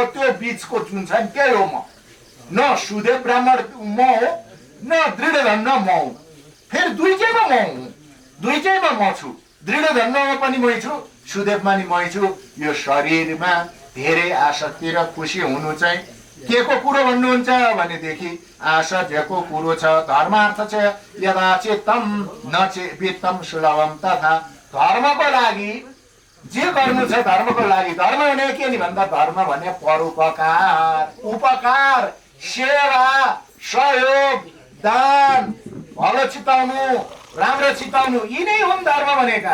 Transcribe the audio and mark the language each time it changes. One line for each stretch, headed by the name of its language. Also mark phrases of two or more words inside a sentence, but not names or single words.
Nepali: त्यो बीचको जुन छ नि त्यही हो म। न सुदेव ब्राह्मण म हो, न दृढधन्व म हो, फेरि दुईटैमा म हुँ, दुईटैमा म छु। दृढधन्वमा पनि मै छु, सुदेवमा नि मै छु। यो शरीरमा धेरै आसक्ति र खुसी हुनु चाहिँ के को कुरो भन्नुहुन्छ भनेदेखि आश्चर्यको कुरो छ।
Sanskrit: धर्मार्थ छ यदा चित्तम न वित्तम सुलभम तथा।
Nepali: धर्मको लागि जे गर्नु छ, धर्मको लागि। धर्म भने के नि भन्दा धर्म भने परोपकार, उपकार, सेवा, सहयोग, दान, भलो चिताउनु, राम्रो चिताउनु, यिनै हुन् धर्म भनेका।